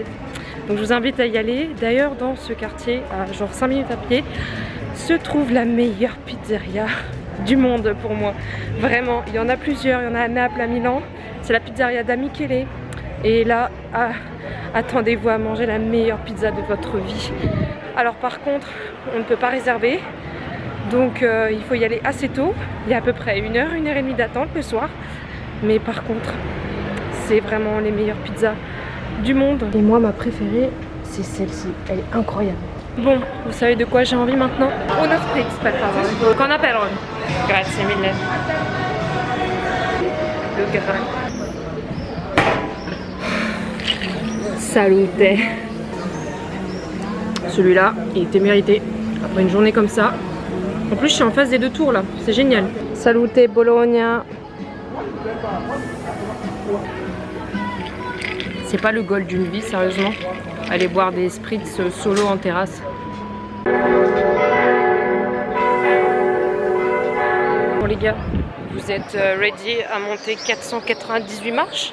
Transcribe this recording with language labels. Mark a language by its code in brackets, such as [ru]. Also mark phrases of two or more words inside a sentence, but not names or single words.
[fr] Donc je vous invite à y aller. D'ailleurs, dans ce quartier, à genre 5 minutes à pied, se trouve la meilleure pizzeria du monde pour moi. Vraiment, il y en a plusieurs. Il y en a à Naples, à Milan. C'est la pizzeria da Michele. Et là, attendez-vous à manger la meilleure pizza de votre vie. Alors par contre, on ne peut pas réserver. Donc il faut y aller assez tôt. Il y a à peu près 1 heure, 1 heure et demie d'attente le soir. Mais par contre, c'est vraiment les meilleures pizzas du monde. Et moi, ma préférée, c'est celle-ci. Elle est incroyable. Bon, vous savez de quoi j'ai envie maintenant? [it] Una spritz, per favore. Con aperol. Grazie mille. [fr] Le grain. Salute. Celui-là, il était mérité. Après une journée comme ça. En plus, je suis en face des 2 tours là. C'est génial. [it] Salute Bologna. [fr] C'est pas le goal d'une vie, sérieusement. Aller boire des spritz solo en terrasse. Bon les gars, vous êtes ready à monter 498 marches?